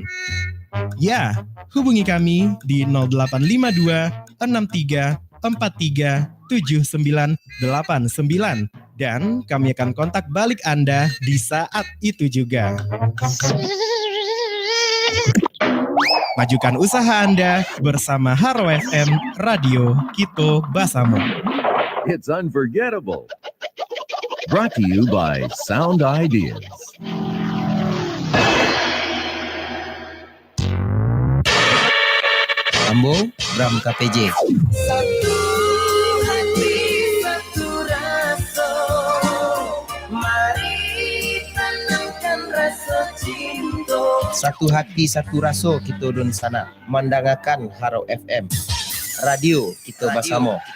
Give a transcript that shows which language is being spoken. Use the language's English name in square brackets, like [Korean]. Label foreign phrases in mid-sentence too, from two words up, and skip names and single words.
[Indonesian] Ya, hubungi kami di 0852 63 43 79 89 Dan kami akan kontak balik Anda di saat itu juga. Majukan usaha Anda bersama Haro FM, Radio Kito Basamo. [English] It's unforgettable. Brought to you by Sound Ideas. [Minangkabau] Ambo, Bram KPJ. [Indonesian] Satu hati, satu rasa. Mari tanamkan rasa cinta. Satu hati, satu rasa kita dun sana. Mandangakan Haro FM. Radio Kito Basamo.